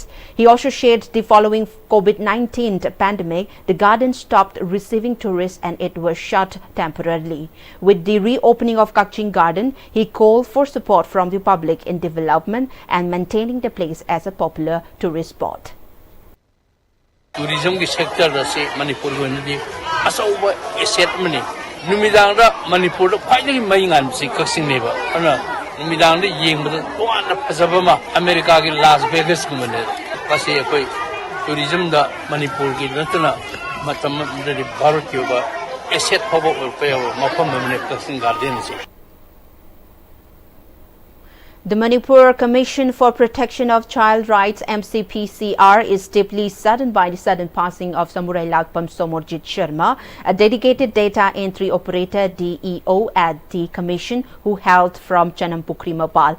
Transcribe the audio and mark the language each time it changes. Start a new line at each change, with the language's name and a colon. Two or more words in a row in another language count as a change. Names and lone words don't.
English: He also shared the following: COVID-19 pandemic, the garden stopped receiving tourists and it was shut temporarily. With the reopening of Kakching Garden, he called for support from the public in development and maintaining the place as a popular tourist spot. Tourism sector
Manipuri: rasi Manipur wenadi asauba asset mani numidang ra Manipur da khwaidagi maingan si Kakching neba ana numidang da yengbada toana phajaba ma America gi Las Vegas gumane pasi akoi tourism da Manipur gi natana matam da Bharat yoba asset phobo pe mafam mane Kakching garden si.
English: The Manipur Commission for Protection of Child Rights MCPCR is deeply saddened by the sudden passing of Samurai Lalpam Somorjit Sharma, a dedicated data entry operator DEO at the Commission who hailed from Chanampukri, Mopal.